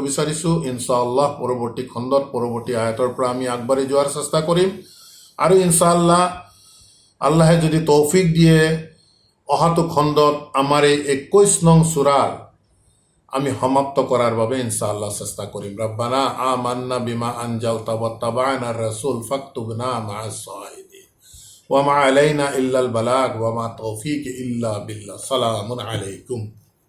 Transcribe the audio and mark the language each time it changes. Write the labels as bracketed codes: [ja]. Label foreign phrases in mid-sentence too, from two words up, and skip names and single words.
[as] বিচাৰিছোঁ ইনশাআল্লাহ পৰৱৰ্তী খণ্ডত পৰৱৰ্তী আয়াতৰ পৰা আমি আগবাঢ়ি যোৱাৰ চেষ্টা কৰিম আৰু ইনশাআল্লাহ আল্লাহে যদি তৌফিক দিয়ে অহাটো খণ্ডত আমাৰ এই 21 নং সূৰাৰ আমি সমাপ্ত কৰাৰ বাবে ইনশাআল্লাহ চেষ্টা কৰিম [ar] ربنا آمنا بما أنزلت واتبعنا الرسول فاكتبنا مع الشاهدين وما علينا إلا البلاغ وما توفيق إلا بالله سلام عليكم